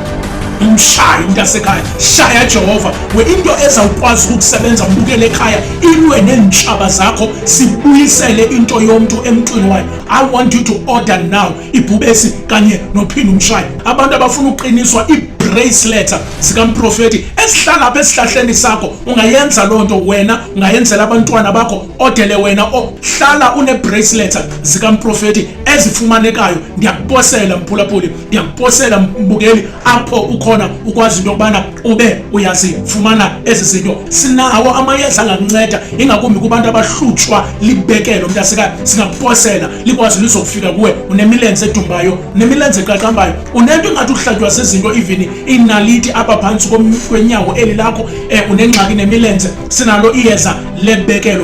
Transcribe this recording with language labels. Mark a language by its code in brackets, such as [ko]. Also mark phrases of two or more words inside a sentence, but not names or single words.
[xh] umshaya mntasekhaya shaya Jehova we into ezawukwazi ukusebenza mbukele ekhaya ilwe nentshaba zakho sibuyisele into yomuntu emntwini wayo. [en] I want you to order now [xh] ibhubesi kanye nophinda umshaya abantu abafuna uqiniswa bracelet zikamprofeti esihlala apha esihlahleni sakho ungayenza lonto wena ungayenzela abantwana bakho odele wena ohlala une bracelet zikamprofeti ezifumanekayo ndiyakuposela mphulaphuli ndiyakuposela mbukeli apho ukhona ukwazi into kubana ube uyazifumana ezi zinto sinawo amayeza angakunceda ingakumbi kubantu abahlutshwa libekelo mntasekhaya singakuposela likwazi lizokufika kuwe unemilenze edumbayo unemilenze eqaqambayo unento engathi uhlatywa sezinto even inaliti apha phantsi kwenyawo eli lakho unengxaki nemilenze, sinalo iyeza lebekelo.